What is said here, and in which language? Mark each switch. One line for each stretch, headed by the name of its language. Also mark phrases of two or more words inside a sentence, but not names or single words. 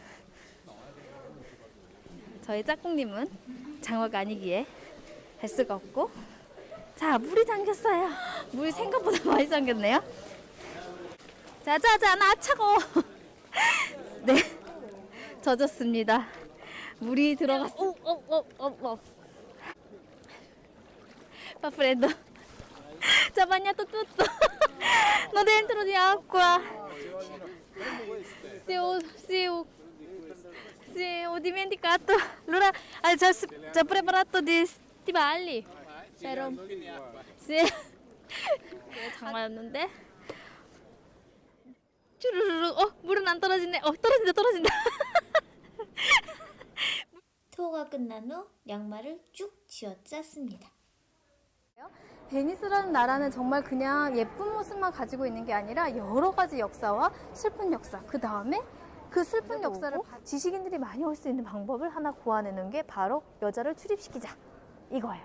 Korean: 저희 짝꿍님은 장어가 아니기에 할 수가 없고. 자, 물이 잠겼어요. 물이 생각보다 많이 잠겼네요. 자자자, 나 차가워. 네, 젖었습니다. 물이 들어갔어.
Italian: Prendo. C'è bagnato tutto. Non dentro di acqua. Sì, ho dimenticato. Allora, già preparato di stivali. Però, sì.
Korean: 장마였는데. 쭈르르르. 물은 안 떨어지네. 떨어진다. 투어가 끝난 후 양말을 쭉 쥐어 짰습니다. 베니스라는 나라는 정말 그냥 예쁜 모습만 가지고 있는 게 아니라 여러 가지 역사와 슬픈 역사, 그 다음에 그 슬픈 역사를 지식인들이 많이 올 수 있는 방법을 하나 고안해놓은 게 바로 여자를 출입시키자, 이거예요.